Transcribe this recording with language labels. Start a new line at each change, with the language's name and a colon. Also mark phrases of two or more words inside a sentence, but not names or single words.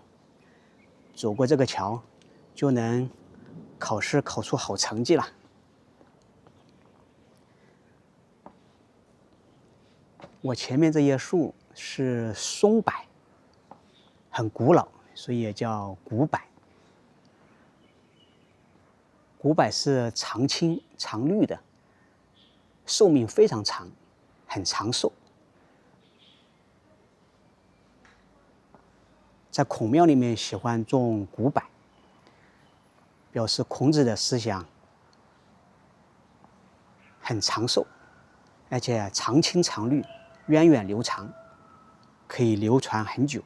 Chinese: 走過這個橋，就能考試考出好成績了。我前面這葉樹是松柏，很古老，所以也叫古柏。古柏是常青常綠的，壽命非常長，很長壽。在孔廟裡面喜歡種古柏，表示孔子的思想很長壽，而且常青常綠，源遠流長，可以流傳很久。